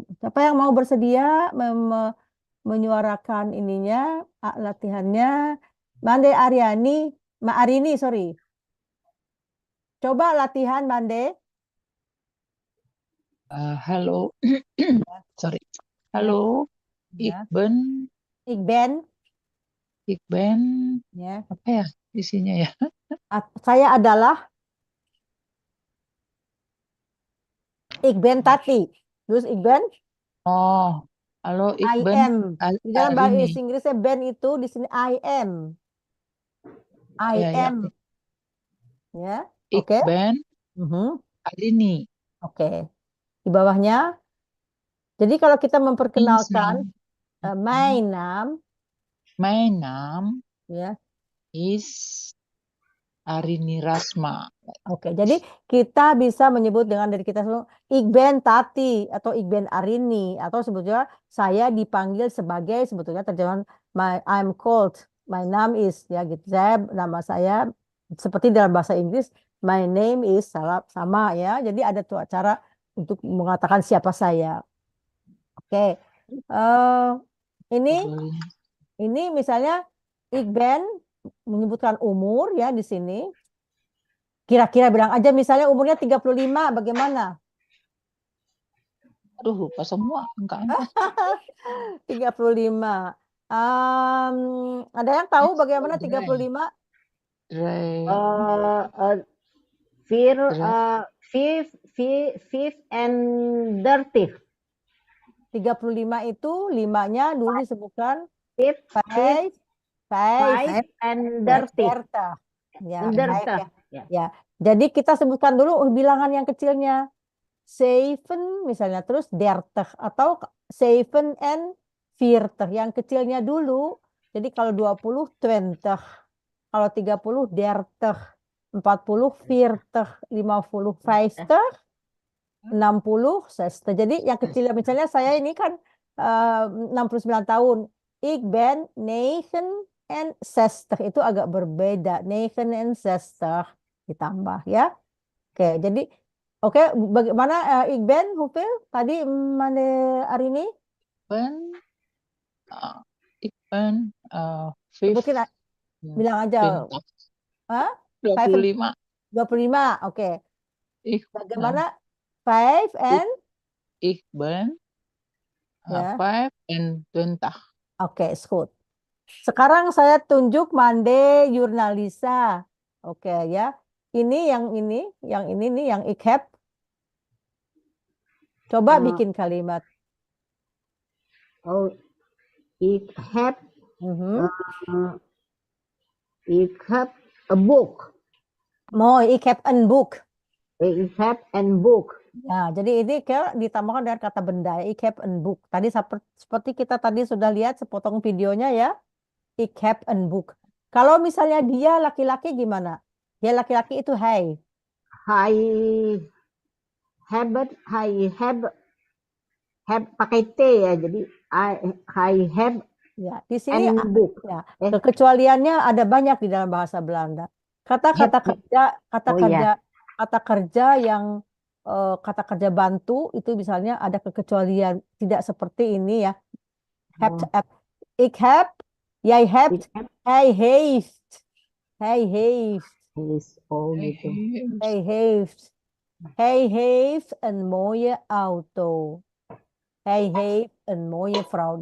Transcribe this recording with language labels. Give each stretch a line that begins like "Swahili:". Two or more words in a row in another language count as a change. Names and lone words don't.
Indonesian: Siapa yang mau bersedia menyuarakan ininya latihannya? Mande Aryani, Arini, sorry. Coba latihan Mande. Halo. Sorry. Halo. Ya.
Dutch: Ik ben
Indonesian: Ya. apa ya isinya ya? Saya adalah
Dutch: ik ben
Indonesian: Tati. Terus
Dutch: ik ben
Indonesian: Oh, halo, ik I ben am. Di dalam bahasa Arini. Inggrisnya ben itu di sini
English: I am.
Indonesian: I Ya, ya. am. Ya. Ik Oke. ben Arini. Oke. Di bawahnya. Jadi kalau kita memperkenalkan
Dutch: mijn naam
Indonesian: ya is Arini Rasma. Oke, jadi kita bisa menyebut dengan dari kita semua,
Dutch: ik ben Tati
Indonesian: atau
Dutch: ik ben Arini
Indonesian: atau sebetulnya saya dipanggil sebagai sebetulnya terjemahan
English: I'm called, my name is
Indonesian: ya gitu. Nama saya seperti dalam bahasa Inggris
English: my name is
Indonesian: sama ya. Jadi ada tuh cara untuk mengatakan siapa saya. Oke. Ini misalnya
Dutch: ik ben
Indonesian: menyebutkan umur ya di sini. Kira-kira bilang aja misalnya umurnya 35, bagaimana? Aduh, lupa semua angkanya. 35. Ada yang tahu bagaimana 35?
English: Fifth and 30.
Indonesian: 35 itu 5-nya dulu disebutkan
English: Five and 30.
Indonesian: Ya, ya. Jadi kita sebutkan dulu bilangan yang kecilnya. 7 misalnya, terus 30 atau 7 and 40 yang kecilnya dulu. Jadi kalau 20 20, kalau 30 30, 40 40, 50 50, 60 60. Jadi yang kecilnya misalnya saya ini kan 69 tahun.
Dutch: Ik ben 69
Indonesian: itu agak berbeda. 69 ditambah ya. Oke, jadi bagaimana
Dutch: ik ben hoeveel
Indonesian: tadi Mande Arini?
Dutch: Ik ben
Indonesian: Mungkin bilang aja. 25. 25, oke. Bagaimana 5 and?
Dutch: Ik ben 5 and 20.
Indonesian: Oke, goed. Sekarang saya tunjuk Mande Jurnalisa. Oke ya. Ini yang nih, yang ik heb. Coba bikin kalimat.
Dutch: Oh, ik heb
English: a book.
Dutch: Mooi, ik heb een boek. Ik heb een boek.
Indonesian: Ya, jadi ini ditambahkan dengan kata benda.
Dutch: Ik heb een boek.
Indonesian: Tadi seperti kita tadi sudah lihat sepotong videonya ya.
Dutch: Ik heb een boek.
Indonesian: Kalau misalnya dia laki-laki gimana? Dia laki-laki itu hij. Hij have pakai T ya. Jadi
English: I have
Indonesian: ya, di sini book. Ya, kekecualiannya ada banyak di dalam bahasa Belanda. Kata-kata kerja yang kata kerja bantu itu misalnya ada kekecualian, tidak seperti ini ya.
Dutch: Ik heb, jij hebt, hij heeft. Hij heeft.
Indonesian: Oh gitu.
Dutch: Hij heeft een mooie auto. Hij heeft een mooie vrouw.